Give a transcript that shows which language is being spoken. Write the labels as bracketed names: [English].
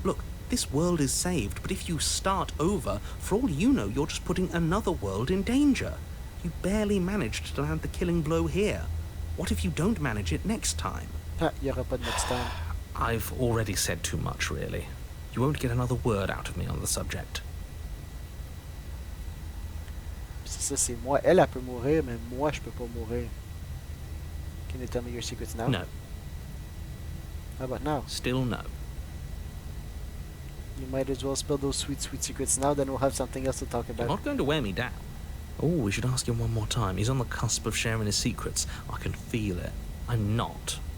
[English] Look, this world is saved, but if you start over, for all you know, you're just putting another world in danger. You barely managed to land the killing blow here. What if you don't manage it next time? [French] Ah, y aura pas de [English] next time. I've already said too much, really. You won't get another word out of me on the subject. [French] C'est ça, c'est moi. Elle peut mourir, mais moi, je peux pas mourir. [English] Can you tell me your secrets now? No. How about now? Still no. You might as well spill those sweet, sweet secrets now, then we'll have something else to talk You're about. not going to wear me down. Oh, we should ask him one more time. He's on the cusp of sharing his secrets. I can feel it. I'm not.